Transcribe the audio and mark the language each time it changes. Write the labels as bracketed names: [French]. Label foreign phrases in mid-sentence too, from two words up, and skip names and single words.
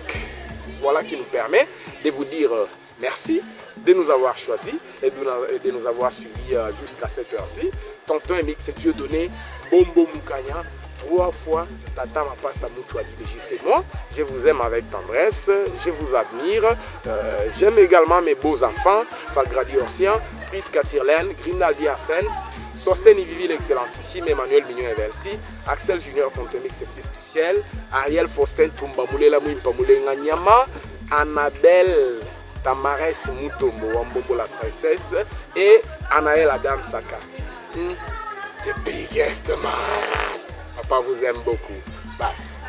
[French] Voilà qui nous permet de vous dire merci de nous avoir choisis et de nous avoir suivis jusqu'à cette heure-ci. Tonton Mix, Dieu donné, Bombo Moukanya, 3 fois Tata Mapasa Moutouali. C'est moi, je vous aime avec tendresse, je vous admire. J'aime également mes beaux enfants, Fagradi Orsian, Priska Sirlen, Grinaldi Arsène, Sostène Vivi l'excellentissime, Emmanuel Mignon Eversi, Axel Junior Tontemix fils du ciel, Ariel Faustin Tumbamoule Lamouimpamoule Nganyama, Annabelle Tamares Moutombo Wambombo la princesse et Anaël Adam Sakarti. [English] The biggest man. [French] Papa vous aime beaucoup. Bye.